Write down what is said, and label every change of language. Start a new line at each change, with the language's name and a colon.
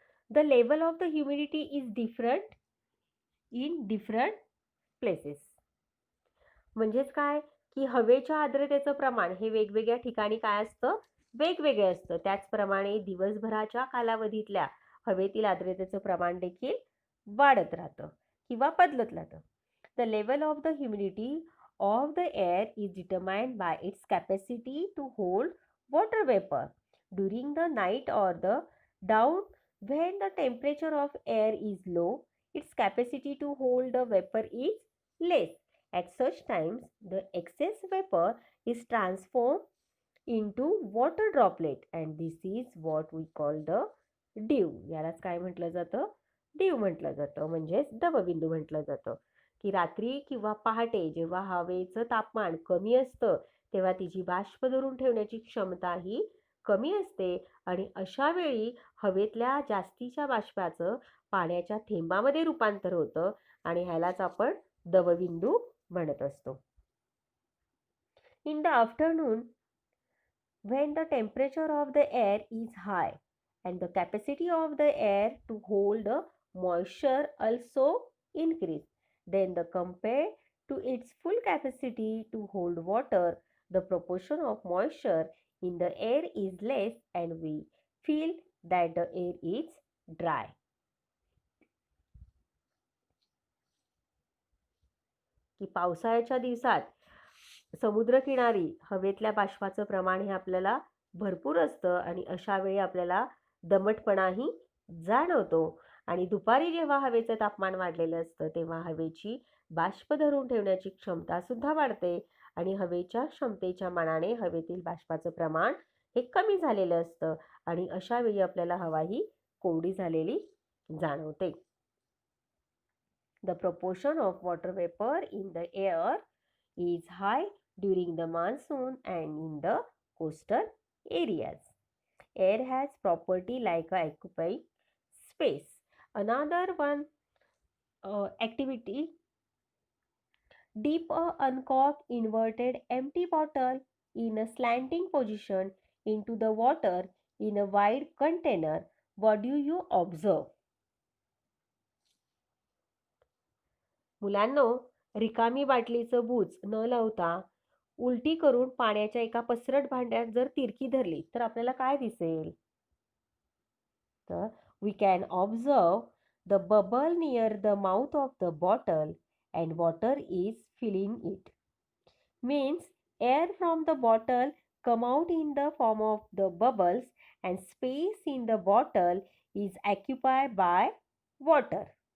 English: The level of the humidity is different in different places.
Marathi: म्हणजेच काय, की हवेच्या आर्द्रतेचं प्रमाण हे वेगवेगळ्या ठिकाणी काय असतं, वेगवेगळे असतं. त्याचप्रमाणे दिवसभराच्या कालावधीतल्या हवेतील आर्द्रतेचं प्रमाण देखील वाढत राहतं किंवा बदलत राहतं.
English: The level of the humidity of the air is determined by its capacity to hold water vapor during the night or the dawn. When the temperature of air is low, its capacity to hold the vapor is less. At such times, the excess vapor is transformed into water droplet and this is what we call the dew.
Marathi: यालाच काय म्हटलं जातं, dew म्हटलं जातं, म्हणजेच दवबिंदू म्हटलं जातं. की रात्री किंवा पहाटे जेव्हा हवेचं तापमान कमी असतं तेव्हा तिची बाष्प धरून ठेवण्याची क्षमता ही कमी असते आणि अशा वेळी हवेतल्या जास्तीच्या बाष्पाचं पाण्याच्या थेंबामध्ये रूपांतर होतं आणि ह्यालाच आपण दवबिंदू म्हणत असतो.
English: In the afternoon when the temperature of the air is high and the capacity of the air to hold the moisture also increase, then the compared to its full capacity to hold water, the proportion of moisture in the air is less and we feel that the air is dry.
Marathi: की पावसाळ्याच्या दिवसात समुद्रकिनारी हवेतल्या बाष्पाचं प्रमाण हे आपल्याला भरपूर असतं आणि अशा वेळी आपल्याला दमटपणाही जाणवतो आणि दुपारी जेव्हा हवेचं तापमान वाढलेलं असतं तेव्हा हवेची बाष्प धरून ठेवण्याची क्षमता सुद्धा वाढते आणि हवेच्या क्षमतेच्या मानाने हवेतील बाष्पाचं प्रमाण हे कमी झालेलं असतं आणि अशा वेळी आपल्याला हवा ही कोरडी झालेली जाणवते.
English: The proportion of water vapor in the air is high during the monsoon and in the coastal areas. Air has property like occupying space. Another one activity, dip a uncorked inverted empty bottle in a slanting position into the water in a wide container. What do you observe?
Marathi: मुलांनो, रिकामी बाटलीचं बूच न लावता उलटी करून पाण्याच्या एका पसरट भांड्यात जर तिरकी धरली तर आपल्याला काय दिसेल?
English: तर we can observe the bubble near the mouth of the bottle and water is filling it. Means Air from the bottle come out in the form of the bubbles and space in the bottle is occupied by water.